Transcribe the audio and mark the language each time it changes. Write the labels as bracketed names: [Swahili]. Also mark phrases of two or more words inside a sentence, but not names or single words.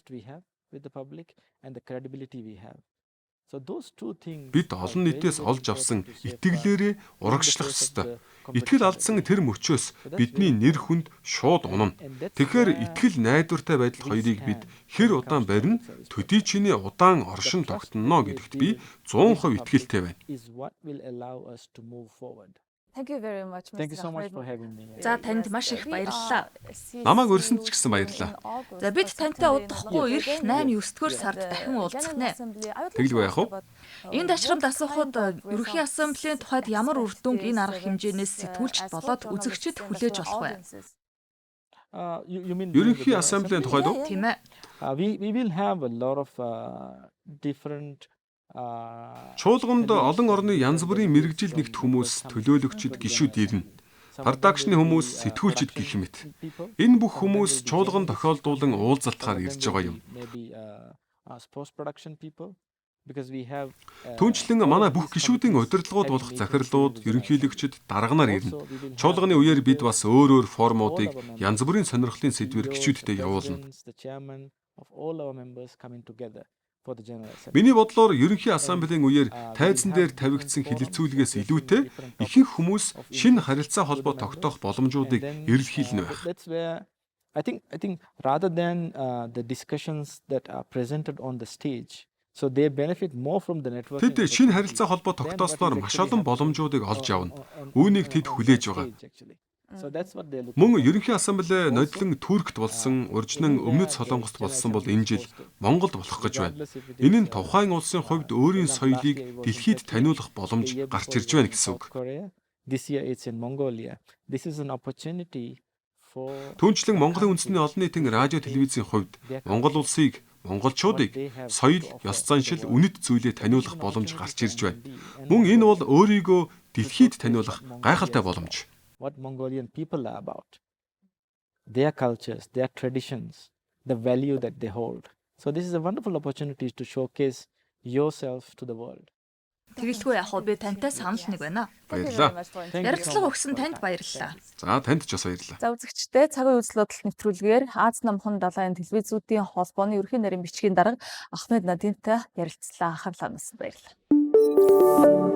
[Mongolian] Бид олон нийтээс олж авсан итгэлээрээ урагшлах ёстой. Итгэл алдсан тэр мөчөөс бидний нэр хүнд шууд унана. Тэгэхээр итгэл найдвартай байдал хоёрыг бид хэр удаан барина, төдий чиний удаан оршин тогтноно гэдэгт би 100% итгэлтэй байна. [English] Thank you very much. Thank you so much for having me. [Mongolian] За танд маш их баярлалаа. Намайг өрсөнд ч гэсэн баярлалаа. За бид тантай удахгүй ирэх 8-9-р сард дахин уулзах нэ. Тэгэлгүй яах вэ? Энэ дашрамд асуухад ерөнхий ассамблеийн тухайд ямар үр дүнг энэ арга хэмжээнээс сэтгүүлчд болоод үзэгчид хүлээж болох вэ? Ерөнхий ассамблеийн тухайд уу? Тийм ээ. [English] We will have a lot of different [Mongolian] Чуулганд олон орны янз бүрийн мэрэгжил нэгт хүмүүс, төлөөлөгчид, гишүүд ирнэ. Продакшны хүмүүс, сэтгүүлчид гэх мэт. Энэ бүх хүмүүс чуулган тохиолдуулан уулзалтаар ирж байгаа юм. Түүнчлэн манай бүх гишүүдийн удирдлагууд болох захирлууд, ерөнхийлөгчид дарганаар ирнэ. Чуулганы үеэр бид бас өөр формуудыг янз бүрийн сонирхлын сэдвээр гишүүдтэй явуулна. Миний бодлоор ерөнхий ассамблеийн үеэр тайзан дээр тавигдсан хэлэлцүүлгээс илүүтэй ихэнх хүмүүс шинэ харилцаа холбоо тогтоох боломжуудыг эрэлхийлнэ байх. [English] I think rather than the discussions that are presented on the stage, so they benefit more from the networking. [Mongolian] Тэд шинэ харилцаа холбоо тогтоосноор маш олон боломжуудыг олж авна. Үүнийг тэд хүлээж байгаа. [English] So that's what they're looking. [Mongolian] Мөн ерөнхий ассамбле нодлон Туркт болсон, урьдчилан Өмнөд Солонгост болсон бол энэ жил Монголд болох гэж байна. Энэ нь тухайн улсын хувьд өөрийн соёлыг дэлхийд таниулах боломж гарч ирж байна гэсэн үг. [English] This year it's in Mongolia. This is an opportunity for [Mongolian] Түүнчлэн Монголын үндэсний олон нийтийн радио телевизийн хувьд Монгол улсыг, монголчуудыг соёл, ёс заншил, үнэт зүйлээ таниулах боломж гарч ирж байна. Мөн энэ бол өөрийгөө дэлхийд таниулах гайхалтай боломж. [English] what Mongolian people are about, their cultures, their traditions, the value that they hold. So this is a wonderful opportunity to showcase yourself to the world. [Mongolian] Тэгэлгүй яг би тантай санал нэг байна. Баярлалаа. Ярилцлага өгсөн танд баярлалаа. За танд ч бас баярлалаа. За үзэгчдээ цагийн үзэл бодол нэвтрүүлгээр Аз намхан далайн телевизүүдийн холбооны ерөнхий нарийн бичгийн дарга Ахмед Надимтай ярилцлаа. Анхаарлаа хандсан баярлалаа.